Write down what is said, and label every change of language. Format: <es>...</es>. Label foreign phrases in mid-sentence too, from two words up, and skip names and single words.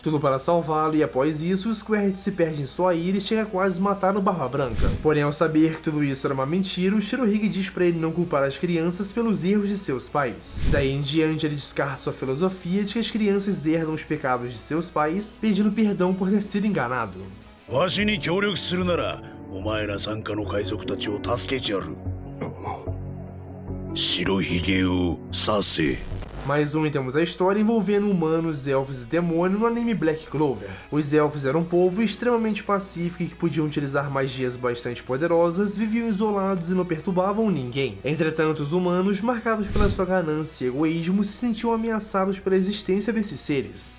<pt>Tudo para salvá-lo, e após isso, o Squared se perde em sua ira e chega a quase matar o Barba Branca. Porém, ao saber que tudo isso era uma mentira, o Shirohige diz para ele não culpar as crianças pelos erros de seus pais. Daí em diante, ele descarta sua filosofia de que as crianças herdam os pecados de seus pais, pedindo perdão por ter sido enganado.</pt> <ja>わしに協力するなら、お前ら傘下の海賊たちを助けてやる。白ひげを刺せ。</ja> <pt>Mais um, e temos a história envolvendo humanos, elfos e demônios no anime Black Clover. Os elfos eram um povo extremamente pacífico e que podiam utilizar magias bastante poderosas, viviam isolados e não perturbavam ninguém. Entretanto, os humanos, marcados pela sua ganância e egoísmo, se sentiam ameaçados pela existência desses seres.</pt>